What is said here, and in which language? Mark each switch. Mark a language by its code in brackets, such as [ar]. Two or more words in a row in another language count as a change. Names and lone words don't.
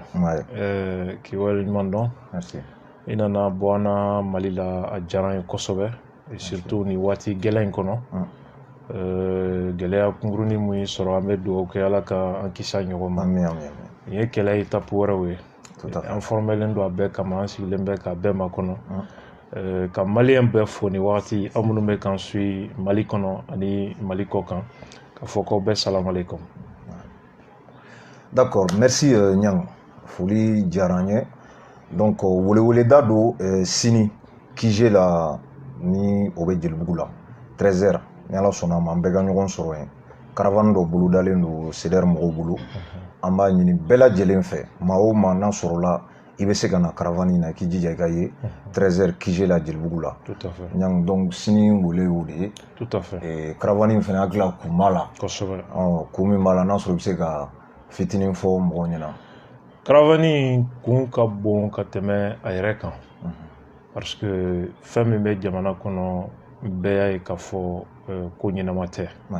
[fr] Ouais. [bm] ki waleɲuman dɔn. [fr] Merci. [bm] I nana bɔ an na Mali la a diyara n ye kosɛbɛ [fr] et surtout [bm] ni waati gɛlɛn in kɔnɔ gɛlɛya kunkurunin mun y'i sɔrɔ an bɛ dugawu kɛ Ala ka an kisi a ɲɔgɔn ma. Amin, amin, amin. Nin ye kɛlɛ étape wɛrɛw ye. [fr] Tout à fait. [bm] An formelen don a bɛɛ kama, an sigilen bɛ k'a bɛɛ makɔnɔ. Ka maliyɛn bɛɛ fo ni wagati aw minnu bɛ k'an suit Mali kɔnɔ ani Mali kɔ kan k'a fɔ k'aw bɛɛ [ar] السلام عليكم. [fr] D'accord, merci Niang. [bm] Foli diyara n ye. Donc weleweleda don sini Kije la ni o bɛ Jelibugu la 13h ni Ala sɔnna ma an bɛɛ ka ɲɔgɔn sɔrɔ yen. Caravane dɔ bolodalen don CDR mɔgɔw bolo. An b'a ɲini bɛɛ lajɛlen fɛ maa o maa n'a sɔrɔla i bɛ se ka na caravane in na i k'i jija i ka ye 13h Kije la Jelibugu la. [fr] Tout à fait. [bm] Niang, donc sini wele y'o de ye. [fr] Tout à fait. [bm] Caravane in fana hakili la kun b'a la. Kosɛbɛ. Kun min b'a la n'a sɔrɔ i bɛ se ka fitinin fɔ mɔgɔw ɲɛna. Caravane kun ka bon ka tɛmɛ a yɛrɛ kan [fr] parce que [bm] fɛn min bɛ jamana kɔnɔ bɛɛ y'a ye k'a fɔ ko ɲɛnama tɛ.